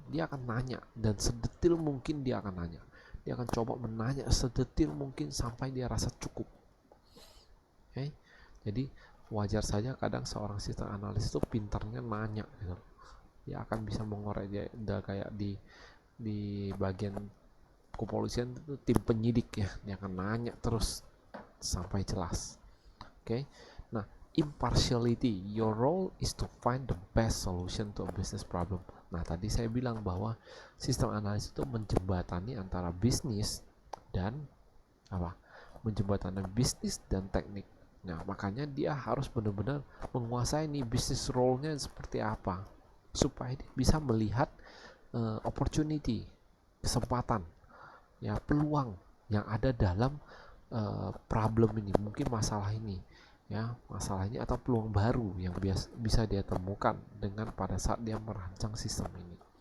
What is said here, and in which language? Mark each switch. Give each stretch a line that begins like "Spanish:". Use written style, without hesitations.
Indonesian: Dia akan nanya, dan sedetil mungkin dia akan nanya. Dia akan coba menanya sedetil mungkin sampai dia rasa cukup. Oke. Jadi wajar saja kadang seorang sistem analis itu pintarnya nanya gitu. Dia akan bisa mengorek, dia udah kayak di bagian kepolisian itu tim penyidik ya, dia akan nanya terus sampai jelas. Oke. Nah,
English: impartiality, your role is to find the best solution to a business problem.
Indonesian: Nah, tadi saya bilang bahwa sistem analis itu menjembatani antara bisnis dan menjembatani bisnis dan teknik. Nah, makanya dia harus benar-benar menguasai nih bisnis role-nya seperti apa, supaya dia bisa melihat opportunity, kesempatan, ya, peluang yang ada dalam problem ini, mungkin masalah ini, ya, masalah ini atau peluang baru yang bisa dia temukan dengan pada saat dia merancang sistem ini.